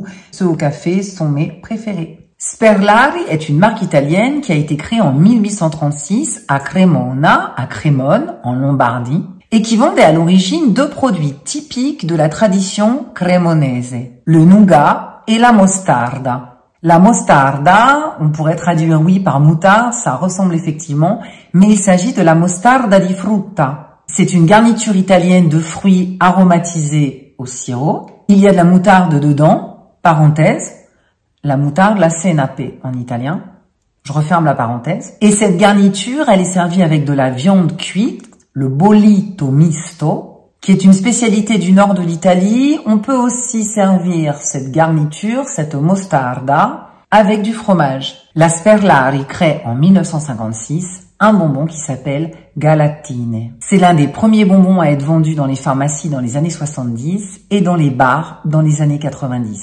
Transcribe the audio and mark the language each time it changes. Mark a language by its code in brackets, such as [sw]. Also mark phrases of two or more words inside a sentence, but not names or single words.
[fr] Ceux au café sont mes préférés. Sperlari est une marque italienne qui a été créée en 1836 à Cremona, à Crémone, en Lombardie, et qui vendait à l'origine deux produits typiques de la tradition cremonese, le nougat et la mostarda. La mostarda, on pourrait traduire oui par moutarde, ça ressemble effectivement, mais il s'agit de la [it] mostarda di frutta. [fr] C'est une garniture italienne de fruits aromatisés au sirop. Il y a de la moutarde dedans, parenthèse, la moutarde, la senape en italien. Je referme la parenthèse. Et cette garniture, elle est servie avec de la viande cuite, le [it] bollito misto, [fr] qui est une spécialité du nord de l'Italie. On peut aussi servir cette garniture, cette mostarda, avec du fromage. La Sperlari crée en 1956 un bonbon qui s'appelle Galatine. C'est l'un des premiers bonbons à être vendus dans les pharmacies dans les années 70 et dans les bars dans les années 90.